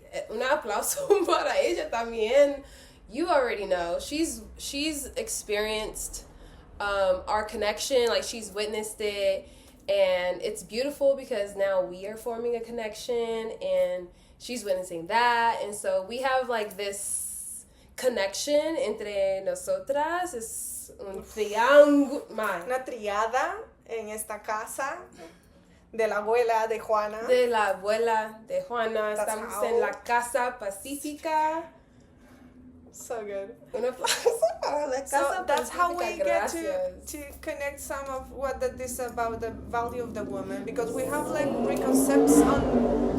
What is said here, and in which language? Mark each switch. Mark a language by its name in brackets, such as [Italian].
[Spanish] Un aplauso para ella también. [English] You already know. She's experienced our connection, like she's witnessed it. And it's beautiful because now we are forming a connection and she's witnessing that. And so we have like this connection [Spanish] entre nosotras. Es un triángulo. Una triada en esta casa de la abuela de Juana. De la abuela de Juana. Estamos en la casa pacífica. [English] So good. [Spanish] Un aplauso para la casa [English] so that's how we [Spanish] Gracias. [English] get to connect some of what that is about the value of the woman, because we have like preconcepts on.